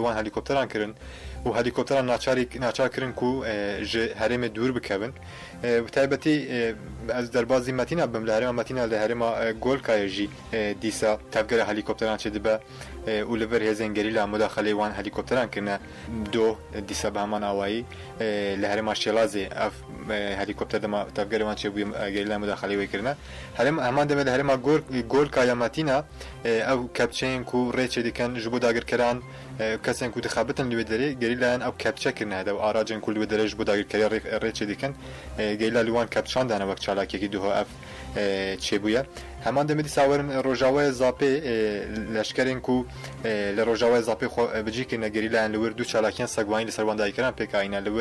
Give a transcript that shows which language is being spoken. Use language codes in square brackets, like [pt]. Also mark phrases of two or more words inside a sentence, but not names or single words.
[ku] وان هەلیکۆپتەران کردن و هەلیکۆپتەران ناچار کردن و هەرێمێ دوور بکەون تایبەتی ئەس دەربازی مەتینە بم لە هەرێما مەتینە لە هەرێما گۆلکایەژی دیسا تەفگەرە هەلیکۆپتەران چێ دەبە و لەبەر هێزن گەریلا مداخەلی وان هەلیکۆپتەران کردنە دۆ دیسا بە هەمان ئاوایی لە هەرێما شێلازێ ئەف هەلیکۆپتەر دەما تەفگەرەوان چێ بووی گەریلا مداخەلی وی کردنە هەمان دەمێت لە هەرێما گۆلکایە مەتینە ئەو کەپچەیەن و ڕێچێ دیکەن ji bo dagirkeran kesên ku dixebitin li wê derê gerîlayan ew kepçekirin hede û aracên ku li wê derê ji bo dagirkeriya rêçê dikin gerîla li wan kepçan dane wek çalakekî duho ev çêbûye heman demê dîsa werin rojavaya zapê leşkerên ku li rojavaya zapê xwe bicîkirine gerîlayan li wir du çalakiyan segwanî li ser wan dagirkeran pêkayîne li wir